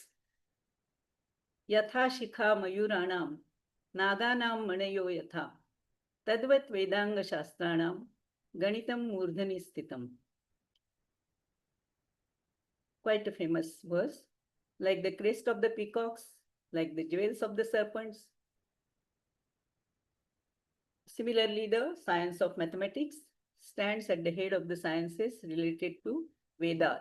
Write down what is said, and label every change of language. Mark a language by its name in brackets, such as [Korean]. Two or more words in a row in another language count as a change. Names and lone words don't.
[Sanskrit] Yatha shikha mayuranam naganam manayo yatha tadvat vedanga shastranam ganitam murdhani sthitam. [English] Quite a famous verse. Like the crest of the peacocks, like the jewels of the serpents. Similarly, the science of mathematics stands at the head of the sciences related to Vedas.